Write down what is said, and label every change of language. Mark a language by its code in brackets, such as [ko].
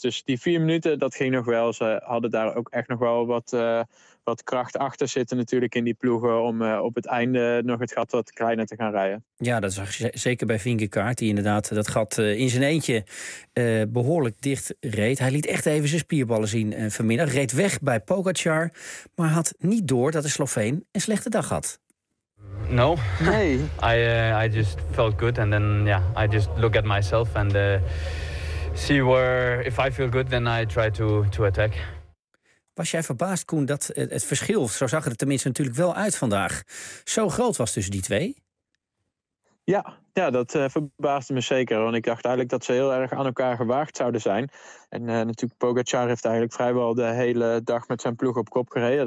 [nl] Dus die 4 minuten, dat ging nog wel. Ze hadden daar ook echt nog wel wat kracht achter zitten natuurlijk in die ploegen om op het einde nog het gat wat kleiner te gaan rijden. Ja, dat zag je zeker bij Vingegaard, die inderdaad dat gat in zijn eentje behoorlijk dicht reed. Hij liet echt even zijn spierballen zien vanmiddag. Reed weg bij Pogacar, maar had niet door dat de Sloveen een slechte dag had. [en] No. [nl] Nee. [en] I just felt good and then I just look at myself and see where if I feel good then I try to attack. [nl] Was jij verbaasd, Koen, dat het verschil, zo zag het er tenminste natuurlijk wel uit vandaag, zo groot was tussen die twee? Ja, dat verbaasde me zeker. Want ik dacht eigenlijk dat ze heel erg aan elkaar gewaagd zouden zijn. En natuurlijk, Pogacar heeft eigenlijk vrijwel de hele dag met zijn ploeg op kop gereden.